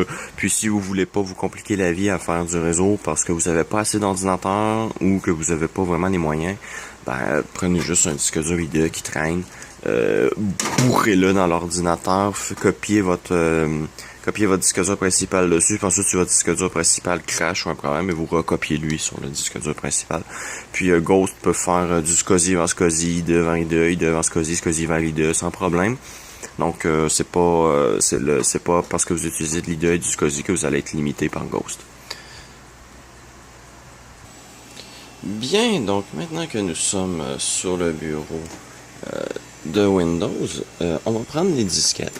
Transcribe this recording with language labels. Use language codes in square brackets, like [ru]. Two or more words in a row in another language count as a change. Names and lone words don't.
[fr] Puis, si vous voulez pas vous compliquer la vie à faire du réseau parce que vous n'avez pas assez d'ordinateur ou que vous n'avez pas vraiment les moyens, ben, prenez juste un disque dur IDE qui traîne, bourrez-le dans l'ordinateur, copiez votre disque dur principal dessus, puis ensuite si votre disque dur principal crash ou un problème, et vous recopiez lui sur le disque dur principal. Puis Ghost peut faire du SCSI vers SCSI, IDE vers IDE, IDE vers SCSI, SCSI vers IDE sans problème. Donc c'est pas parce que vous utilisez de l'IDE et du SCSI que vous allez être limité par Ghost. Bien, donc maintenant que nous sommes sur le bureau de Windows, on va prendre les disquettes.